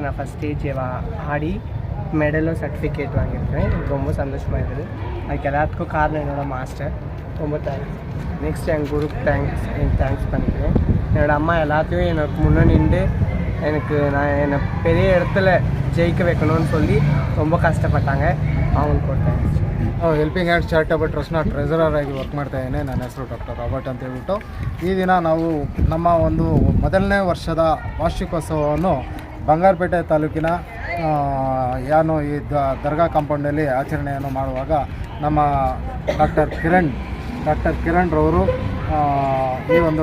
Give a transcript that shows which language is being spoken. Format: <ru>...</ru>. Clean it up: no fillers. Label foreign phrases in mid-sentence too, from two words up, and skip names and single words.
<ta>நான்</ta> <en>first stage</en> <ta>ஆடி மெடலும் சர்டிஃபிகேட் வாங்கியிருக்கேன். எனக்கு ரொம்ப சந்தோஷமாக இருக்குது. அதுக்கு எல்லாத்துக்கும் காரணம் என்னோடய மாஸ்டர். ரொம்ப தேங்க்ஸ். நெக்ஸ்ட் என் குரூப் தேங்க்ஸ் பண்ணிக்கிறேன். என்னோடய அம்மா எல்லாத்தையும் எனக்கு முன்னே நின்று என்னை பெரிய இடத்துல ஜெயிக்க வைக்கணும்னு சொல்லி ரொம்ப ಕಷ್ಟಪಟ್ಟಾங்க. ಅವங்களுக்கு ಒಂದು ಥ್ಯಾಂಕ್ಸ್.</ta> <kn>ಹೆಲ್ಪಿಂಗ್ ಹ್ಯಾಂಡ್ಸ್ ಚಾರಿಟಬಲ್ ಟ್ರಸ್ಟ್ನ ಟ್ರೆಸರರ್ ಆಗಿ ವರ್ಕ್ ಮಾಡ್ತಾ ಇದ್ದೇನೆ. ನನ್ನ ಹೆಸರು ಡಾಕ್ಟರ್ ರಾಬರ್ಟ್ ಅಂತ ಹೇಳ್ಬಿಟ್ಟು ಈ ದಿನ ನಾವು ನಮ್ಮ ಒಂದು ಮೊದಲನೇ ವರ್ಷದ ವಾರ್ಷಿಕೋತ್ಸವವನ್ನು ಬಂಗಾರಪೇಟೆ ತಾಲೂಕಿನ ಏನು ಈ ದರ್ಗಾ ಕಾಂಪೌಂಡಲ್ಲಿ ಆಚರಣೆಯನ್ನು ಮಾಡುವಾಗ ನಮ್ಮ ಡಾಕ್ಟರ್ ಕಿರಣ್ ರವರು ಈ ಒಂದು</kn>